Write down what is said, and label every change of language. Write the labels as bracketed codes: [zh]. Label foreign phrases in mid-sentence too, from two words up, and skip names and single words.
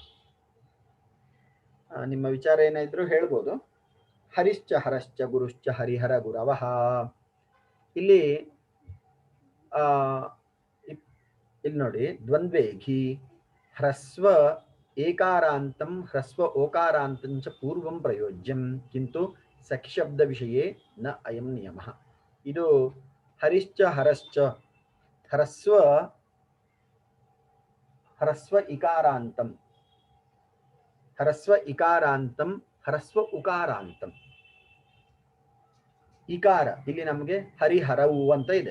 [kn] ನಿಮ್ಮ ವಿಚಾರ ಏನಾದ್ರು ಹೇಳ್ಬೋದು. [sa] ಹರಿಶ್ಚ ಹರಶ್ಚ ಗುರುಶ್ಚ ಹರಿಹರ ಗುರವಃ. [kn] ಇಲ್ಲಿ ನೋಡಿ, [sa] ದ್ವಂದ್ವೇಘಿ ಹ್ರಸ್ವ ಏಕಾರಾಂತಂ ಹ್ರಸ್ವ ಓಕಾರಾಂತಂ ಚ ಪೂರ್ವಂ ಪ್ರಯೋಜ್ಯಂ, ಕಿಂತು ಸಖಿಶಬ್ದ ವಿಷಯೇ ನ ಅಯಂ ನಿಯಮಃ. ಇದು ಹರಿಶ್ಚ ಹರಶ್ಚ ಹ್ರಸ್ವ ಇಕಾರಾಂತಂ ಹ್ರಸ್ವ ಉಕಾರಾಂತಂ. [kn] ಇಕಾರ ಇಲ್ಲಿ ನಮಗೆ ಹರಿಹರವು ಅಂತ ಇದೆ.